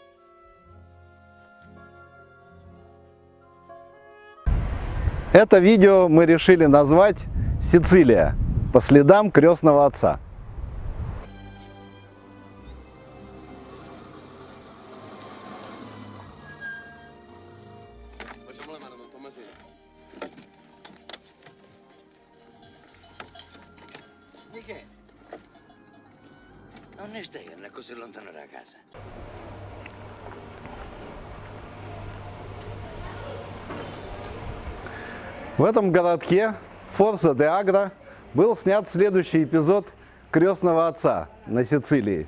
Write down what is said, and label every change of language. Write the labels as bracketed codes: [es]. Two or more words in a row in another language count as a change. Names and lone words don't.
[ru] Это видео мы решили назвать «Сицилия. По следам крестного отца». [it] Michele, non ne stai andando così lontano da casa. [ru] В этом городке Форза де Агро был снят следующий эпизод «Крестного отца» на Сицилии.